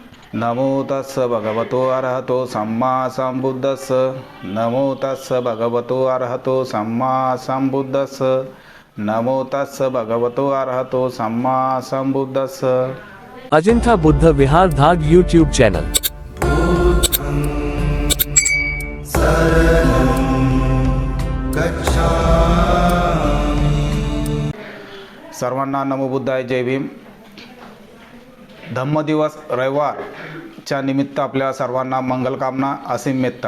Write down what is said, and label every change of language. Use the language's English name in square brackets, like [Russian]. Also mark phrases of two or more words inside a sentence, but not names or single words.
[Pali] नमो तस्स भगवतो अरहतो सम्मा संबुद्धस्स। नमो तस्स भगवतो अरहतो सम्मा संबुद्धस्स। नमो तस्स भगवतो अरहतो सम्मा संबुद्धस्स। [Marathi] अजिंठा बुद्ध विहार धाग [English] YouTube channel. [Marathi] सर्वांना [Pali] नमो बुद्धाय, [Marathi] जय भीम। धम्म दिवस रविवारच्या निमित्त आपल्या सर्वांना मंगलकामना, असीम मेत्ता।